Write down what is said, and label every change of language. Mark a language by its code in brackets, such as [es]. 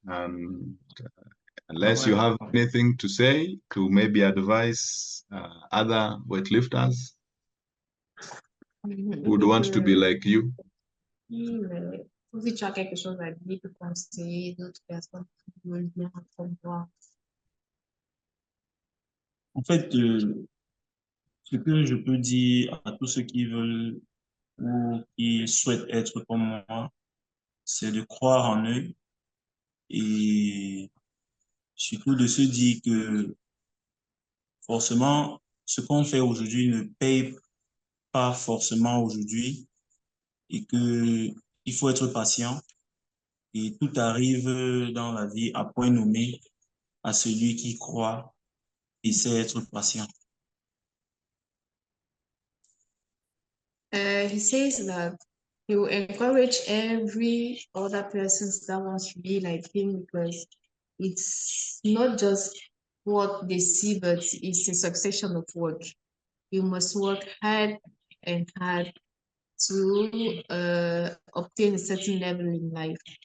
[en] And unless you have anything to say to maybe advise other weightlifters who would want to be like you. [fr] Si tu as quelque chose à dire, tu peux conseiller d'autres personnes qui veulent bien comme toi. En fait, ce que je peux dire à tous ceux qui veulent ou qui souhaitent être comme moi, c'est de croire en eux et surtout de se dire que forcément, ce qu'on fait aujourd'hui ne paye pas forcément aujourd'hui et que il faut être patient et tout arrive dans la vie à point nommé à celui qui croit et sait être patient. [en] He says that he will encourage every other person that wants to be like him, because it's not just what they see, but it's a succession of work. You must work hard and hard to obtain a certain level in life.